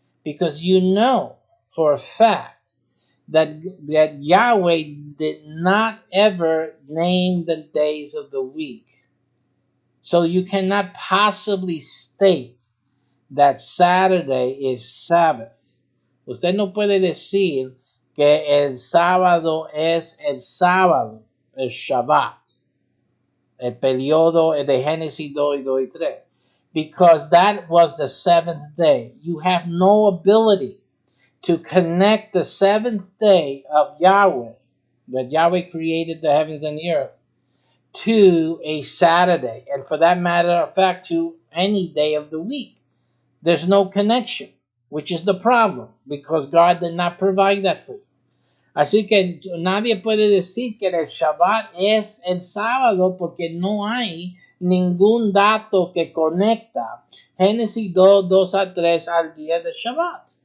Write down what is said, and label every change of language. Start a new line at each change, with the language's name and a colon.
English: Because you know for a fact that Yahweh did not ever name the days of the week. So you cannot possibly state that Saturday is Sabbath.
Spanish: Usted no puede decir que el sábado es el sábado, el Shabbat, el periodo de Génesis 2 y 2 y 3.
English: Because that was the seventh day. You have no ability to connect the seventh day of Yahweh, that Yahweh created the heavens and the earth, to a Saturday, and for that matter of fact, to any day of the week. There's no connection, which is the problem, because God did not provide that for you.
Spanish: Así que nadie puede decir que el Shabbat es el sábado porque no hay ningún dato que conecta Génesis 2, 2 a 3 al día del Shabbat.